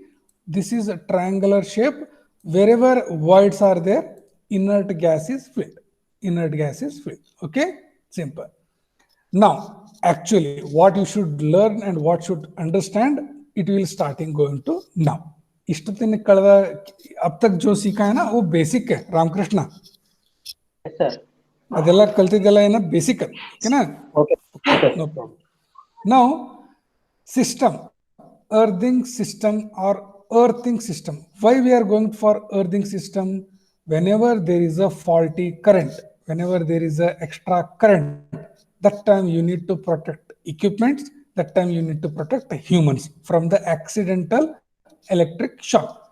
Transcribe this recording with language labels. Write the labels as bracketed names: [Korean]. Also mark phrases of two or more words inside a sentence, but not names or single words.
[English] This is a triangular shape. Wherever voids are there, inert gas is filled. Inert gas is filled. Okay, simple. Now, actually, what you should learn and what should understand, it will starting going to now. [Kannada] ಇಷ್ಟತಿನ ಕಳದಾ [Hindi] अब तक जो सीखा है ना वो बेसिक है रामकृष्ण. [English] Yes, sir. [Kannada] ಅದೆಲ್ಲ ಕಲ್ತಿದ್ದೆಲ್ಲ ಏನ ಬೇಸಿಕ್ ಓಕೆನಾ? [English] Okay. No problem. Now, system, earthing system or earthing system. Why we are going for earthing system? Whenever there is a faulty current, whenever there is a extra current, that time you need to protect equipments, that time you need to protect humans from the accidental electric shock.